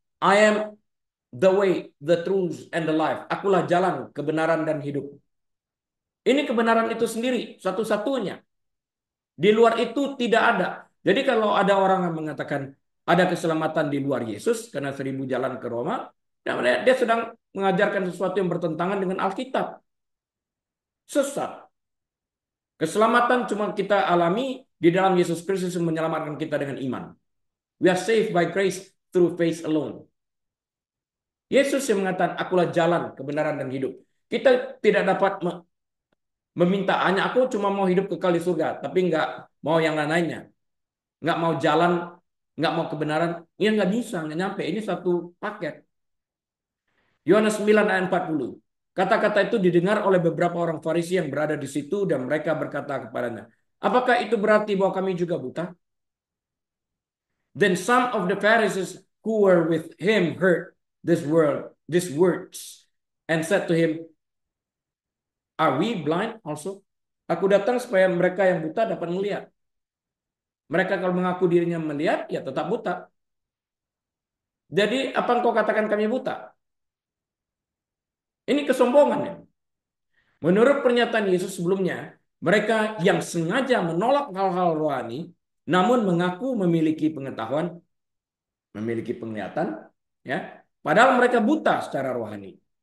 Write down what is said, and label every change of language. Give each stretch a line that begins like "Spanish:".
English: I am the way, the truth, and the life.
Indonesian: Akulah jalan, kebenaran, dan hidup. Ini kebenaran itu sendiri, satu-satunya. Di luar itu tidak ada. Jadi kalau ada orang yang mengatakan ada keselamatan di luar Yesus karena 1000 jalan ke Roma, dia sedang mengajarkan sesuatu yang bertentangan dengan Alkitab. Sesat. Keselamatan cuma kita alami di dalam Yesus Kristus yang menyelamatkan kita dengan iman.
English: We are saved by grace through faith alone.
Indonesian: Yesus yang mengatakan, akulah jalan, kebenaran, dan hidup. Kita tidak dapat meminta, hanya aku cuma mau hidup kekal di surga, tapi nggak mau yang lain-lainnya. Nggak mau jalan, nggak mau kebenaran. Ya nggak bisa, nggak nyampe. Ini satu paket. Yohanes 9 ayat 40. Kata-kata itu didengar oleh beberapa orang Farisi yang berada di situ dan mereka berkata kepadanya, apakah itu berarti bahwa kami juga buta?
English: Then some of the Pharisees who were with him heard these words, and said to him, are we blind also?
Indonesian: Aku datang supaya mereka yang buta dapat melihat. Mereka kalau mengaku dirinya melihat, ya tetap buta. Jadi apa engkau katakan kami buta? Ini kesombongan ya. Menurut pernyataan Yesus sebelumnya, mereka yang sengaja menolak hal-hal rohani, namun mengaku memiliki pengetahuan, memiliki penglihatan, ya, padahal mereka buta secara rohani.